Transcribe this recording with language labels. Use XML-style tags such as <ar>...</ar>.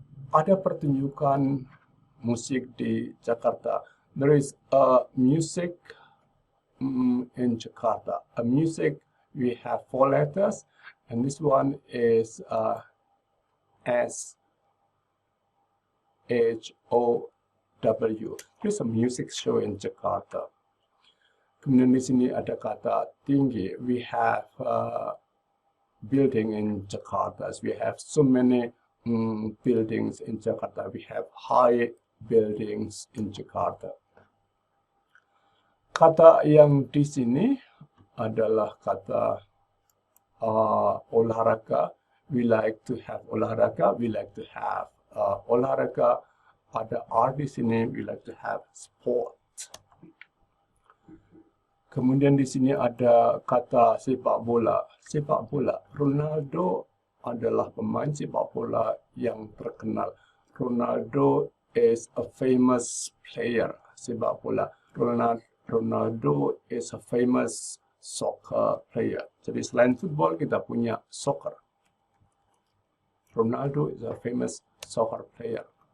<id>ada pertunjukan musik di Jakarta.</id> <en>There is a music in Jakarta. A music, we have 4 letters, and this one is S H O W. There's a music show in Jakarta.</en> <id>Kemudian di sini ada kata tinggi.</id> <en>We have building in Jakarta. We have so many buildings in Jakarta. We have high buildings in Jakarta.</en> <id>Kata yang di sini adalah kata olahraga.</id> <en>We like to have olahraga. We like to have olahraga.</en> <id>Ada R di sini.</id> <en>We like to have sport.</en> <id>Kemudian di sini ada kata sepak bola. Sepak bola. Ronaldo adalah pemain sepak bola yang terkenal.</id> <en>Ronaldo is a famous player sepak bola. Ronaldo is a famous soccer player.</en> <id>Jadi selain football kita punya soccer.</id> <en>Ronaldo is a famous soccer player.</en>